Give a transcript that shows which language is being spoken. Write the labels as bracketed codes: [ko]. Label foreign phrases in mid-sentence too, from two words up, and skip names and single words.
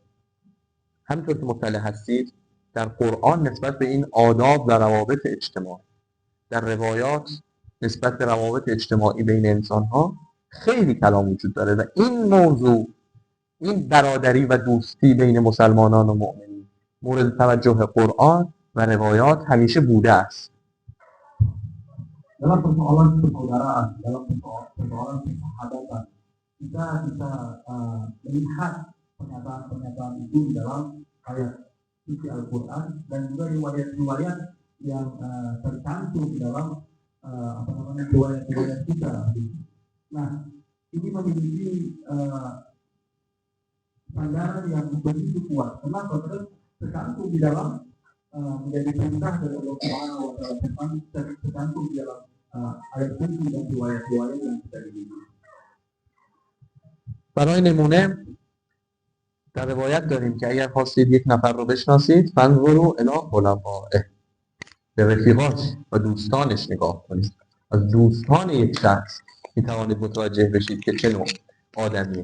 [fa] همینطور که مطلع هستید در قرآن نسبت به این آداب و روابط اجتماعی، در روایات نسبت به روابط اجتماعی بین انسان‌ها خیلی کلام وجود داره و این موضوع، این برادری و دوستی بین مسلمانان و مؤمنین مورد توجه قرآن و روایات همیشه بوده است. [id] Dalam persoalan persaudaraan, dalam persoalan persahabatan, kita bisa melihat pernyataan-pernyataan itu dalam ayat suci Al-Quran dan juga riwayat-riwayat yang tercantum di dalam riwayat-riwayat kita. Nah, ini memiliki sandaran yang begitu kuat. Kenapa? Karena tercantum di dalam menjadi perintah dari [ar] الله سبحانه وتعالى, [id] tercantum di dalam ayat suci dan riwayat-riwayat yang kita miliki. [fa] برای نمونه در روایت داریم که اگر خواستید یک نفر رو بشناسید [ar] فانظروا الی خلفائه، [fa] به رفیقاش و دوستانش نگاه کنید. از دوستان یک شخص می توانید متوجه بشید که چه نوع آدمیه.